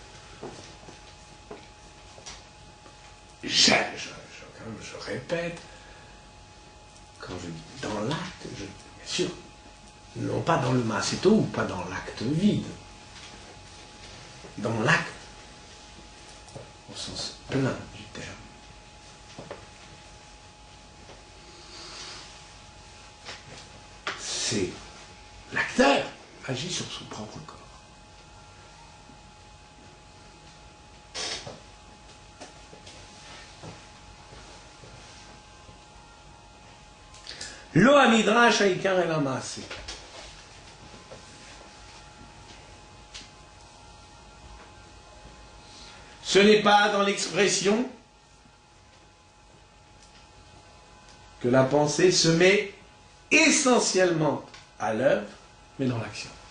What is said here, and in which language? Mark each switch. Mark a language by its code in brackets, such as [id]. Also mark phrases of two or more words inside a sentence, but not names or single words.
[fr] Je répète, quand je dis dans l'acte, bien sûr, non pas dans le masseto ou pas dans l'acte vide, dans l'acte, au sens plein du terme. C'est l'acteur agit sur son propre corps. [he] לא המדרש העיקר אלא המעשה. [fr] Ce n'est pas dans l'expression que la pensée se met essentiellement à l'œuvre, mais dans l'action.